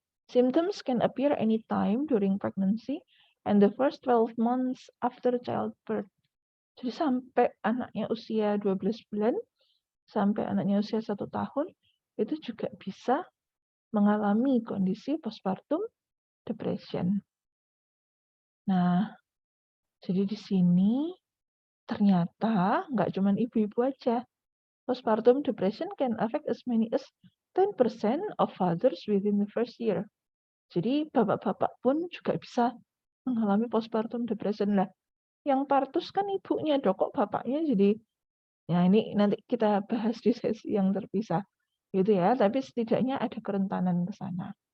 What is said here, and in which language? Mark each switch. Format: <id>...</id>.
<en>Symptoms can appear anytime during pregnancy and the first 12 months after childbirth.</en> <id>Jadi sampai anaknya usia 12 bulan, sampai anaknya usia 1 tahun, itu juga bisa mengalami kondisi postpartum depression. Nah, jadi di sini ternyata nggak cuma ibu-ibu aja.</id> <en>Postpartum depression can affect as many as 10% of fathers within the first year.</en> <id>Jadi bapak-bapak pun juga bisa mengalami postpartum depression. Lah, yang partus kan ibunya, dok, kok bapaknya jadi, ya ini nanti kita bahas di sesi yang terpisah. Gitu ya, tapi setidaknya ada kerentanan ke sana.</id>